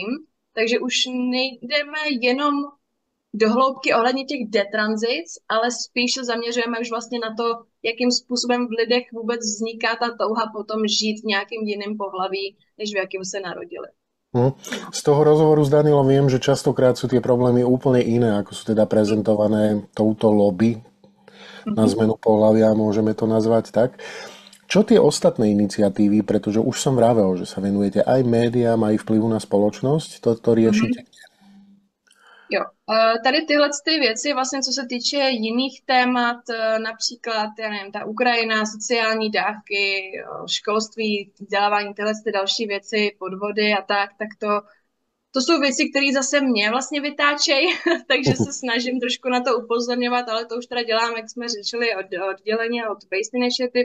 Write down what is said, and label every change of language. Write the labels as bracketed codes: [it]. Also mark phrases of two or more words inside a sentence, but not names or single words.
[cs] Takže už nejdeme jenom do hloubky ohledně těch detranzic, ale spíš se zaměřujeme už vlastně na to, jakým způsobem v lidech vůbec vzniká ta touha potom žít v nějakým jiném pohlaví, než v jakém se narodili. [sk] Z toho rozhovoru s Danilom viem, že častokrát sú tie problémy úplne iné, ako sú teda prezentované touto lobby na zmenu pohlavia, môžeme to nazvať tak. Čo tie ostatné iniciatívy, pretože už som vravel, že sa venujete aj médiám, aj vplyvu na spoločnosť, to riešite? [cs] Jo, tady tyhle ty věci, vlastně co se týče jiných témat, například, já nevím, ta Ukrajina, sociální dávky, školství, vzdělávání, tyhle ty další věci, podvody a tak to jsou věci, které zase mě vlastně vytáčejí, takže se snažím trošku na to upozorňovat, ale to už teda dělám, jak jsme řešili, odděleně od Based Initiative.